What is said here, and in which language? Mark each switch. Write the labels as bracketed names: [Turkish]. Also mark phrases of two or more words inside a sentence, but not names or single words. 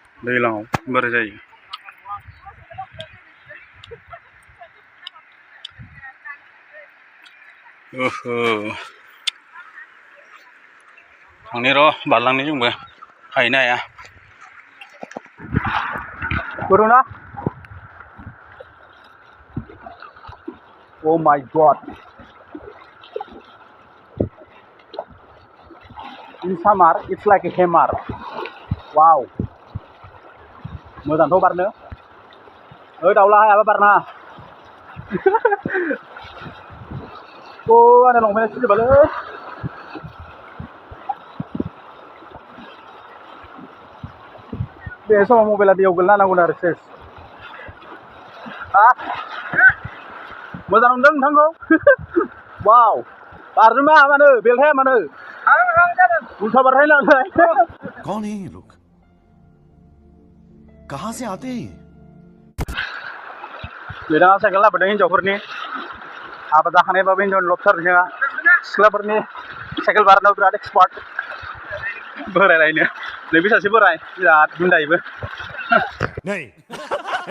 [Bodo] दैज्लाङाव बोरै जायो ओहो थांनि र' बारलांनि जोंबो हाहैनो हाया गुदुंना [English] Oh my god in summer it's like a hammer wow [Bodo] मोजांथ' बारनो ओइ दाउला हायाबा बारना ओ आंना लंपेन्टआ सिजोबालै बे समाव मबाइला दैयाव गोलैना होनांगौनो आरो सेस हा मोजां नुदों नोंथांखौ वाव बारनोबो हाया मानो बेलथाया मानो उल्था बारहाय लांलाय [Hindi] कौन है ये लोग कहां से आते हैं [Bodo] बिथाङा साइकेल लाबोदों हिनजावफोरनि हाबा जाखानायबाबो हिनजावनि लबथार बिथाङा सिख्लाफोरनि साइकेल बारनायाव बिराद एक्सपार्ट बोरायलायनो नैबे सासे बोराय बिराद गुन्दायैबो